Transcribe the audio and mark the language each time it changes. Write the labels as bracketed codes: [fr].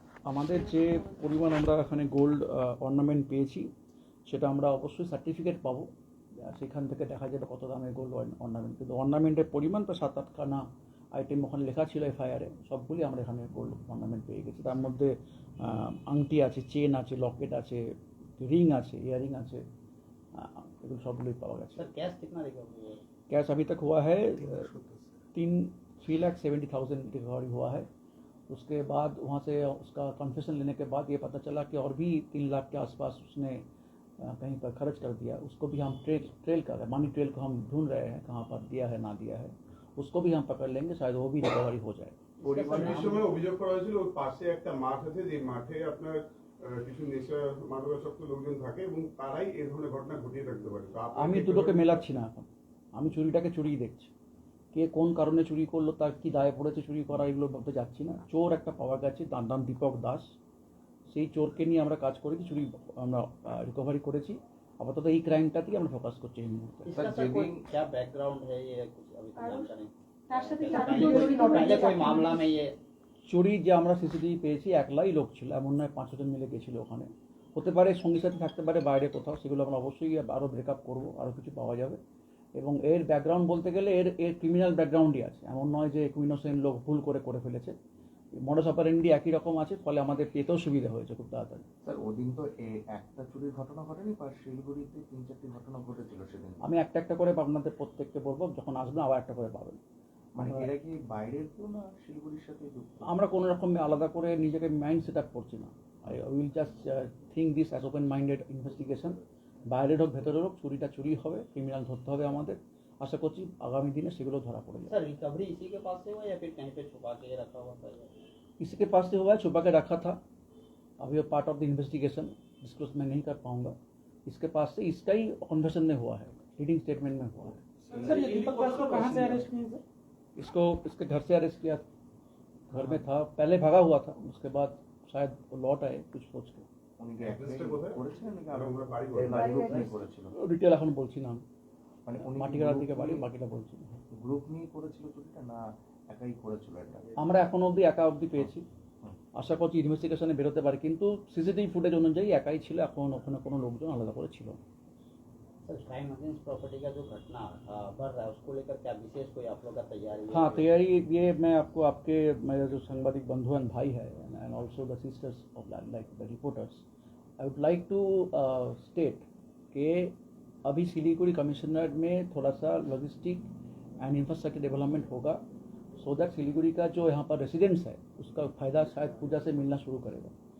[bn] আমাদের যে পরিমাণ আমরা এখানে গোল্ড অর্নামেন্ট পেয়েছি, সেটা আমরা অবশ্যই সার্টিফিকেট পাবো, সেখান থেকে দেখা যাবে কত দামের গোল্ড অর্নামেন্ট। কিন্তু অর্নামেন্টের পরিমাণ তো 7-8খানা আইটেম ওখানে লেখা ছিল এফআইআরে, সবগুলি আমরা এখানে গোল্ড অর্নামেন্ট পেয়ে গেছি। তার মধ্যে আংটি আছে, চেন আছে, লকেট আছে, রিং আছে, ইয়ারিং আছে, এগুলো সবগুলোই [hi] पावा गया। सर कैश कितना रिकवर हुआ? कैश अभी तक हुआ है 3,70,000 रिकवरी हुआ है। उसके बाद वहाँ से उसका कन्फेशन लेने के बाद ये पता चला कि और भी 3 लाख के आसपास उसने कहीं पर खर्च कर दिया। उसको भी हम ट्रेल कर रहे हैं, मनी ट्रेल को हम ढूंढ रहे हैं, कहाँ पर दिया है ना दिया है, उसको भी हम पकड़ लेंगे, शायद वो भी रिकवरी हो जाए। [bn] সময় অভিযোগ করা হয়েছিল ওর পাশে একটা মাঠ আছে, যে মাঠে আপনার কিছু নেশা মাদকাসক্ত লোকজন থাকে এবং তারাই এই ধরনের ঘটনা ঘটিয়ে থাকতে পারে। আমি দুটোকে মেলাচ্ছি না এখন, আমি চুরিটাকে চুরিই দেখছি। কে কোন কারণে চুরি করলো, তার কি দায়ে পড়েছে চুরি করা, এগুলো বলতে যাচ্ছি না। চোর একটা পাওয়া গেছে, তার নাম দীপক দাস। সেই চোরকে নিয়ে আমরা কাজ করেছি, চুরি আমরা রিকভারি করেছি। আপাতত এই ক্রাইমটাতেই আমরা ফোকাস করছি এই মুহূর্তে। [hi] क्या बैकग्राउंड है ये, कुछ अभी तक जानकारी [bn] তার সাথে [hi] पहले कोई मामला में ये [bn] চুরি যে আমরা সিসিটিভি পেয়েছি, একলাই লোক ছিল, এমন নয় 5 জন মিলে গেছিলো ওখানে। হতে পারে সঙ্গী সাথে থাকতে পারে বাইরে কোথাও, সেগুলো আমরা অবশ্যই আরও ব্রেকআপ করবো, আরও কিছু পাওয়া যাবে। এবং এর ব্যাকগ্রাউন্ড বলতে গেলে এর ক্রিমিনাল ব্যাকগ্রাউন্ডই আছে, এমন নয় যে ইনোসেন্ট লোক ভুল করে ফেলেছে। মডাস অপারেন্ডি একই রকম আছে, ফলে আমাদের পেতেও সুবিধা হয়েছে খুব তাড়াতাড়ি। স্যার, ওদিন তো একটা চুরির ঘটনা ঘটেনি, শিলিগুড়িতে 3-4টি ঘটনা ঘটেছিল সেদিন। আমি একটা করে আপনাদের প্রত্যেককে বলবো, যখন আসবেন আবার একটা করে পাবেন। মানে এরা কি বাইরের কেউ না শিলিগুড়ির সাথে যুক্ত? আমরা কোনো রকম আলাদা করে নিজেকে মাইন্ড সেট আপ করছি না। [en] I will just think this as open minded investigation. [bn] বাইরের হোক ভেতরের হোক, চুরিটা চুরি হবে, ক্রিমিনাল ধরতে হবে আমাদের। আশা করছি আগামী দিনে সেগুলো ধরা পড়ে যাবে। [hi] सर रिकवरी इसी के पास से हुआ या फिर कहीं पे छुपा के रखा हुआ था? किसी के पास से हुआ है, छुपा के रखा था। अभी वो [en] part of the investigation, [hi] disclose मैं नहीं कर पाऊंगा। इसके पास से इसका ही कन्फेशन में हुआ है, रीडिंग स्टेटमेंट में हुआ है। सर ये दीपक दास को कहाँ से अरेस्ट किया सर? इसको इसके घर से अरेस्ट किया, घर में था, पहले भागा हुआ था, उसके बाद शायद वो लौट आए कुछ सोच के। [bn] উনি কি অ্যাড্রেসটা কোথায়? করেছিলেন নাকি আর আমরা বাড়ি গ্রুপ নিয়ে করেছিল? ডিটেল এখন বলছি না, মানে উনি মাটিগাড়া থেকে বাড়ি, বাকিটা বলছি না। গ্রুপ নিয়ে করেছিল চুরিটা না একাই করেছিল এটা? আমরা এখন অবধি একা অবধি পেয়েছি, আশা করছি ইনভেস্টিগেশনে বেরোতে পারে, কিন্তু সিসিটিভি ফুটেজ অনুযায়ী একাই ছিল, এখন ওখানে কোনো লোকজন আলাদা করে ছিল না। [hi] सर क्राइम अगेंस्ट प्रॉपर्टी का जो घटना बढ़ रहा है उसको लेकर क्या विशेष कोई आप लोग का तैयारी है? हाँ, तैयारी ये मैं आपको आपके मेरे जो सांबादिक बंधु एंड भाई है [en] and also the sisters of like the reporters, I would like to state [hi] कि अभी सिलीगुड़ी कमिश्नरेट में थोड़ा सा लॉजिस्टिक एंड इंफ्रास्ट्रक्चर डेवलपमेंट होगा सो दैट सिलीगुड़ी का जो यहाँ पर रेसिडेंट्स है उसका फ़ायदा शायद पूजा से मिलना शुरू करेगा.